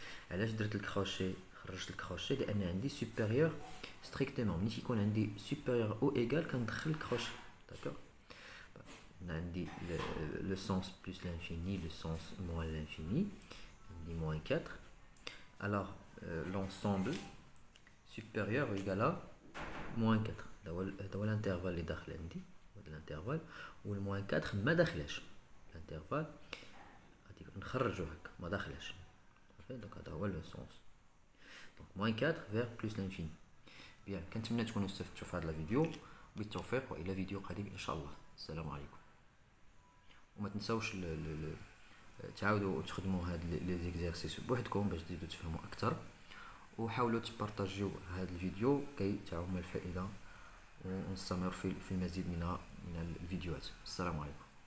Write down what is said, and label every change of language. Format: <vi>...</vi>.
<fr>Alors, je</fr> <ar>درت الكروشي خرجت الكروشي لأن عندي</ar> <fr>supérieur strictement.</fr> <ar>ملي يكون عندي</ar> <fr>supérieur ou égal</fr> <ar>كندخل الكروشي.</ar> <fr>D'accord? On a dit le sens plus l'infini, le sens moins l'infini, on dit moins 4. Alors, l'ensemble supérieur ou égal à moins 4. C'est l'intervalle</fr> <ar>اللي داخل عندي.</ar> <fr>l'intervalle ou le moins 4</fr> <ar>ما داخلاش.</ar> <fr>L'intervalle</fr> <ar>غادي نخرجو هكا ما داخلاش.</ar> <fr>Donc</fr> <ar>هذا هو</ar> <fr>le sens. Donc moins 4 vers plus l'infini.</fr> <ar>Bien, كنتمنى تكونوا استفدتوا في هذا الفيديو. بالتوفيق والى فيديو قادم ان شاء الله. السلام عليكم. وما تنساوش تعاودوا تخدموا هاد لي زيكزارسيس بوحدكم باش تزيدوا تفهموا اكثر. وحاولوا تبارطاجيو هذا الفيديو كي تعم الفائده ونستمر في المزيد من الفيديوهات. السلام عليكم.</ar>